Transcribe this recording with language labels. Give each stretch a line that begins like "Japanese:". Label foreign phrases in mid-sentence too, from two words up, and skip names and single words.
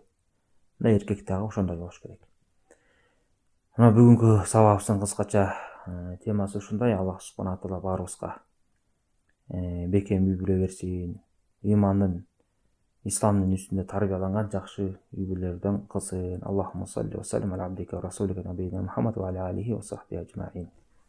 Kyrgyz: Мына эркек дагы ошондой болуш керек. Мына бүгүнкү сабагыбыздын кыскача темасы ушундай. Аллах
Arabic: سبحانه وتعالى
Kyrgyz: баарыбызга бекем үй бүлө берсин. Имандын, исламдын үстүндө тарбияланган жакшы үй бүлөлөрдөн кылсын.
Arabic: اللهم صل وسلم على عبدك ورسولك نبينا محمد وعلى آله وصحبه أجمعين.